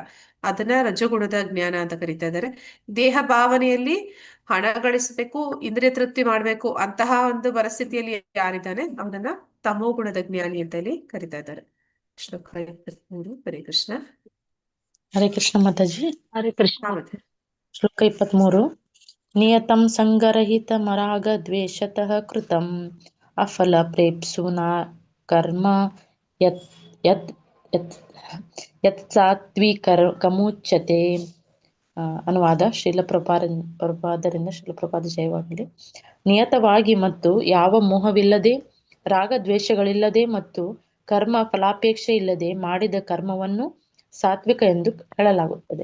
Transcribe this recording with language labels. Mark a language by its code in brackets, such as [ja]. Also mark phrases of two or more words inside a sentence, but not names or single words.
[kn] ಅದನ್ನ ರಜಗುಣದ ಜ್ಞಾನ ಅಂತ ಕರೀತಾ ಇದ್ದಾರೆ. ದೇಹ ಭಾವನೆಯಲ್ಲಿ ಹಣ ಗಳಿಸಬೇಕು, ಇಂದ್ರಿಯ ತೃಪ್ತಿ ಮಾಡ್ಬೇಕು ಅಂತಹ ಒಂದು ಪರಿಸ್ಥಿತಿಯಲ್ಲಿ ಯಾರಿದ್ದಾನೆ ಅವನನ್ನ ತಮೋಗುಣದ ಜ್ಞಾನಿ ಅಂತ ಹೇಳಿ ಕರೀತಾ ಇದ್ದಾರೆ. ಶ್ಲೋಕ 23. ಹರೇ ಕೃಷ್ಣ. ಹರೇ ಕೃಷ್ಣ ಮಾತಾಜಿ. ಹರೇ ಕೃಷ್ಣ. ಶ್ಲೋಕ 23. [sa] ನಿಯತಂ ಸಂಗರಹಿತ ಮರಾಗ ದ್ವೇಷತಃ ಕೃತಂ ಅಫಲ ಪ್ರೇಪ್ಸುನಾ ಕರ್ಮ ಯತ್ ಯತ್ ಯತ್ ಯತ್ ಸಾತ್ವಿಕಮುಚ್ಯತೆ. [kn] ಅನುವಾದ ಶ್ರೀಲ ಪ್ರಭುಪಾದರಿಂದ ಶ್ರೀಲ ಪ್ರಭುಪಾದ ಜಯವಾಗಲಿ. ನಿಯತವಾಗಿ ಮತ್ತು ಯಾವ ಮೋಹವಿಲ್ಲದೆ, ರಾಗದ್ವೇಷಗಳಿಲ್ಲದೆ ಮತ್ತು ಕರ್ಮ ಫಲಾಪೇಕ್ಷೆ ಇಲ್ಲದೆ ಮಾಡಿದ ಕರ್ಮವನ್ನು ಸಾತ್ವಿಕ ಎಂದು ಹೇಳಲಾಗುತ್ತದೆ.